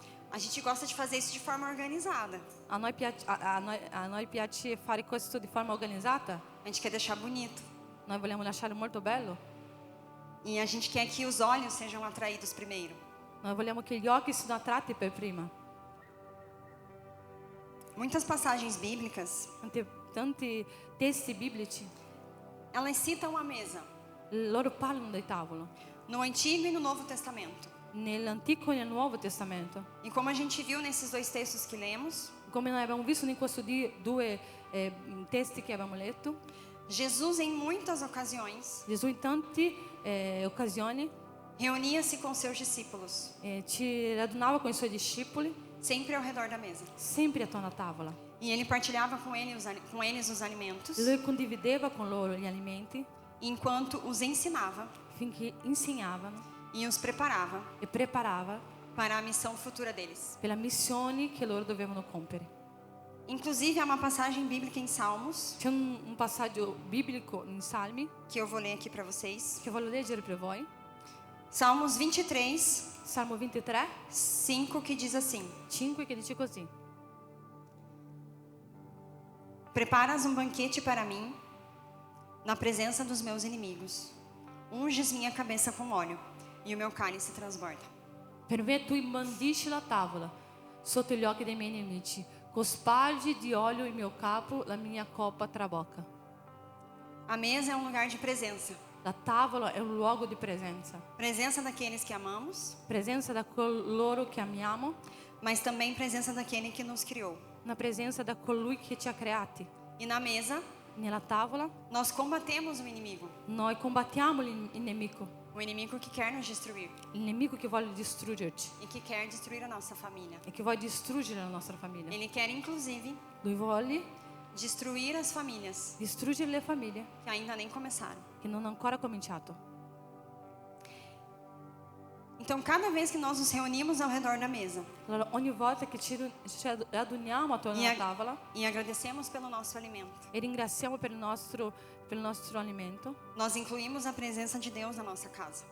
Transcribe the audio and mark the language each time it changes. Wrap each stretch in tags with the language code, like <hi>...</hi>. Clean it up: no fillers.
<pt>a gente gosta de fazer isso de forma organizada.</pt> <it>a noi piace fare questo di forma organizzata.</it> <pt>A gente quer deixar bonito.</pt> <it>Noi vogliamo lasciare molto bello.</it> <pt>E a gente quer que os olhos sejam atraídos primeiro.</pt> <it>Noi vogliamo che gli occhi siano attratti per prima.</it> <pt>Muitas passagens bíblicas,</pt> <it>Tanti testi biblici,</it> <pt>elas citam a mesa,</pt> <it>loro parlano del tavolo,</it> <pt>no Antigo e no Novo Testamento.</pt> <it>nell'Antico e nel Nuovo Testamento.</it> <pt>E como a gente viu nesses dois textos que lemos,</pt> <it>Come noi abbiamo visto in questi due testi che abbiamo letto,</it> <pt>Jesus, em muitas ocasiões,</pt> <it>Gesù in tante occasioni</it> <pt>reunia-se com seus discípulos,</pt> <it>ci radunava con i suoi discepoli,</it> <pt>sempre ao redor da mesa.</pt> <it>sempre attorno a tavola.</it> <pt>E ele partilhava com eles os alimentos,</pt> <it>Lui condivideva con loro gli alimenti</it> <pt>enquanto os ensinava</pt> <it>finché insegnavano</it> <pt>e os preparava</pt> <it>e preparava</it> <pt>para a missão futura deles.</pt> <it>per le missioni che loro dovevano compiere.</it> <pt>Inclusive, há uma passagem bíblica em Salmos,</pt> <it>C'è un passaggio biblico in Salmi</it> <pt>que eu vou ler aqui para vocês.</pt> <it>che voglio leggere per voi.</it> <pt>Salmos 23,</pt> <it>Salmo 23,</it> <pt>5, que diz assim:</pt> <it>5 che dice così.</it> <pt>Preparas um banquete para mim, na presença dos meus inimigos. Unges minha cabeça com óleo, e o meu cálice transborda.</pt> <it>Per me tu imbandisci la tavola sotto gli occhi dei miei nemici, cospargi di olio il mio capo, la mia coppa trabocca.</it> <pt>A mesa é um lugar de presença.</pt> <it>La tavola è un luogo di presenza,</it> <pt>Presença daqueles que amamos,</pt> <it>presenza da coloro che amiamo,</it> <pt>mas também presença daquele que nos criou.</pt> <it>una presenza da colui che ci ha creati.</it> <pt>E na mesa,</pt> <it>Nella tavola</it> <pt>nós combatemos o inimigo.</pt> <it>noi combattiamo il nemico,</it> <pt>O inimigo que quer nos destruir</pt> <it>il nemico che vuole distruggerci</it> <pt>e que quer destruir a nossa família.</pt> <it>e che vuole distruggere la nostra famiglia.</it> <pt>Ele quer, inclusive,</pt> <it>Lui vuole</it> <pt>destruir as famílias</pt> <it>distruggere le famiglie</it> <pt>que ainda nem começaram.</pt> <it>che non hanno ancora cominciato.</it> <pt>Então, cada vez que nós nos reunimos ao redor da mesa</pt> <it>Allora ogni volta che ci raduniamo attorno alla tavola</it> <pt>e agradecemos pelo nosso alimento,</pt> <it>e ringraziamo per il nostro alimento,</it> <pt>nós incluímos a presença de Deus na nossa casa.</pt>